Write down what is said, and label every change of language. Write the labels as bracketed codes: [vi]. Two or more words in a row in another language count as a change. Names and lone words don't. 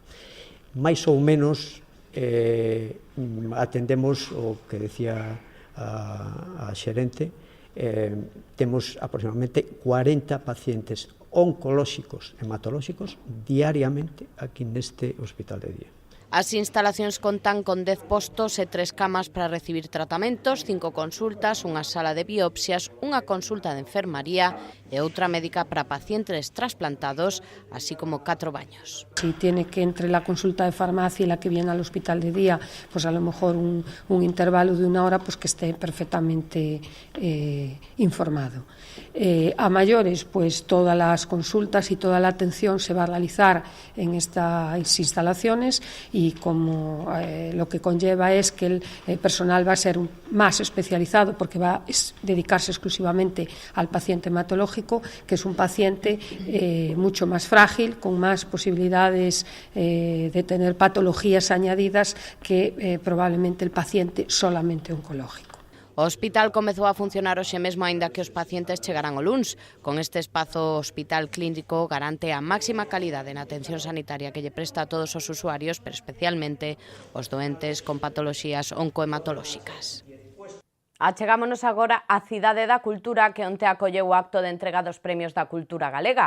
[gl] Mais ou menos atendemos o que decía a xerente, temos aproximadamente 40 pacientes oncolóxicos, hematolóxicos, diariamente aquí neste hospital de día. As instalacións contan con 10 postos e 3 camas para recibir tratamentos, 5 consultas, unha sala de biopsias, unha consulta de enfermaría e outra médica para pacientes trasplantados, así como 4 baños. [es] Si tiene que entre la consulta de farmacia y la que viene al hospital de día, pues a lo mejor un intervalo de 1 hora, pues que esté perfectamente informado. A mayores, pues todas las consultas y toda la atención se va a realizar en estas instalaciones y como lo que conlleva es que el personal va a ser más especializado porque va a dedicarse exclusivamente al paciente hematológico, que es un paciente mucho más frágil, con más posibilidades de tener patologías añadidas que probablemente el paciente solamente oncológico. [gl] O hospital comezou a funcionar hoxe mesmo, aínda que os pacientes chegarán o luns. Con este espazo, o Hospital Clínico garante a máxima calidade na atención sanitaria que lle presta a todos os usuarios, pero especialmente os doentes con patoloxías oncohematolóxicas. Achegámonos agora á Cidade da Cultura, que onte acolleu o acto de entrega dos premios da cultura galega.